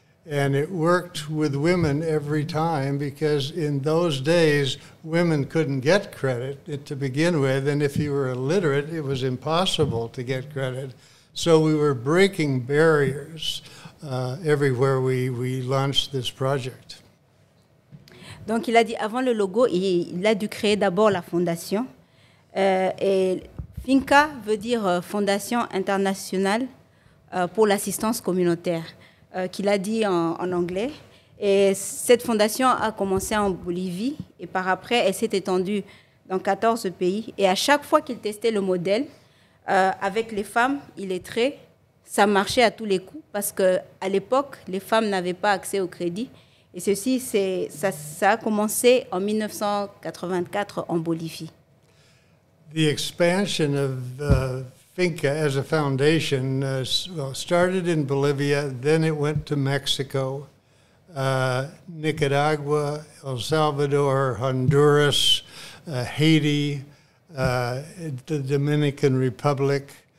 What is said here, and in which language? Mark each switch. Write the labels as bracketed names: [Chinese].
[English] And it worked with women every time because in those days, women couldn't get credit to begin with. And if you were illiterate, it was impossible to get credit. So we were breaking barriers everywhere we launched this project. [French] Donc il a dit, avant le logo, il a dû créer d'abord la fondation. Et Finca veut dire Fondation internationale pour l'assistance communautaire, qu'il a dit en anglais. Et cette fondation a commencé en Bolivie et par après, elle s'est étendue dans 14 pays. Et à chaque fois qu'il testait le modèle, avec les femmes illettrées, ça marchait à tous les coups parce qu'à l'époque, les femmes n'avaient pas accès au crédit. Et ceci, ça a commencé en 1984 en Bolivie. [English] The expansion of Finca as a foundation started in Bolivia, then it went to Mexico, Nicaragua, El Salvador, Honduras, Haiti, the Dominican Republic.